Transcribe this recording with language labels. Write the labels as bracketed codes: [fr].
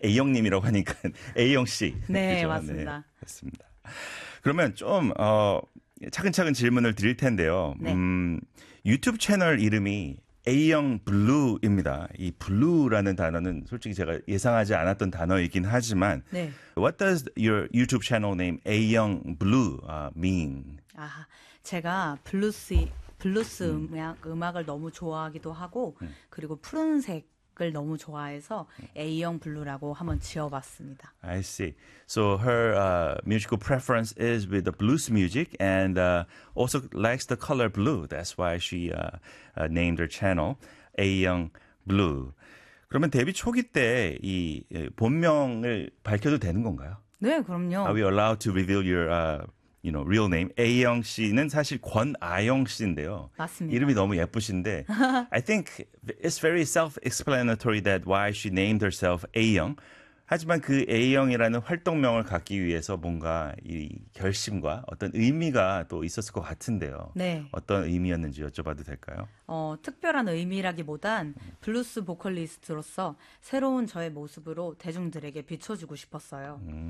[ko] 예이영님이라고 하니까 예이영씨. 네, 맞습니다. 네, 맞습니다. 그러면 좀 차근차근 질문을 드릴 텐데요. 네. 유튜브 채널 이름이 A영 블루입니다. 이 블루라는 단어는 솔직히 제가 예상하지 않았던 단어이긴 하지만 네. [en] What does your YouTube channel name A영 Blue mean? [ko] 아, 제가 블루스 음악을 너무 좋아하기도 하고 그리고 푸른색 너무 좋아해서 A형 블루라고 한번 지어봤습니다. [en] I see. So her musical preference is with the blues music and also likes the color blue. That's why she named her channel A형 Blue. [ko] 그러면 데뷔 초기 때 이 본명을 밝혀도 되는 건가요? 네, 그럼요. [en] Are we allowed to reveal your you know, real name? [ko] A형 씨는 사실 권아영 씨인데요. 맞습니다. 이름이 너무 예쁘신데 [en] I think it's very self-explanatory that why she named herself A형. [ko] 하지만 그 A형이라는 활동명을 갖기 위해서 뭔가 이 결심과 어떤 의미가 또 있었을 것 같은데요. 네. 어떤 의미였는지 여쭤봐도 될까요? 특별한 의미라기보단 블루스 보컬리스트로서 새로운 저의 모습으로 대중들에게 비춰주고 싶었어요.